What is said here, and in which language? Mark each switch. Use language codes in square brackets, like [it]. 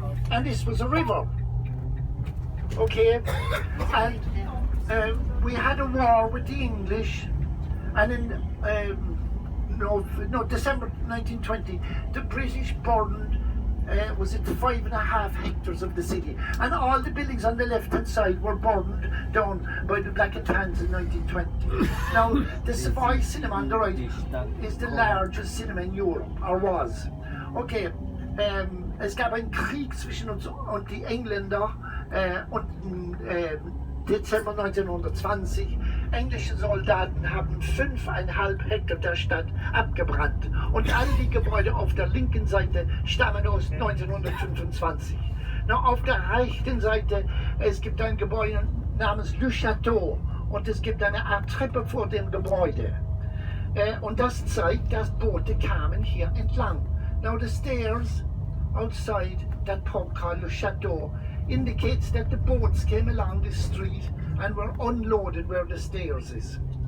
[en] And this was a river, okay, and we had a war with the English, and in December 1920, the British burned, was it 5.5 hectares of the city, and all the buildings on the left-hand side were burned down by the Black and Tans in 1920. Now, the Savoy Cinema on the right is the largest cinema in Europe, or was. [de] Okay, es gab einen Krieg zwischen uns und die Engländer und Dezember 1920. Englische Soldaten haben 5,5 Hektar der Stadt abgebrannt, und all die Gebäude auf der linken Seite stammen aus 1925. Na, auf der rechten Seite, es gibt ein Gebäude namens Le Château, und es gibt eine Art Treppe vor dem Gebäude. Und das zeigt, dass Boote kamen hier entlang. [en] Now the stairs outside that pub called Le Château indicates that the boats came along this street and were unloaded where the stairs is.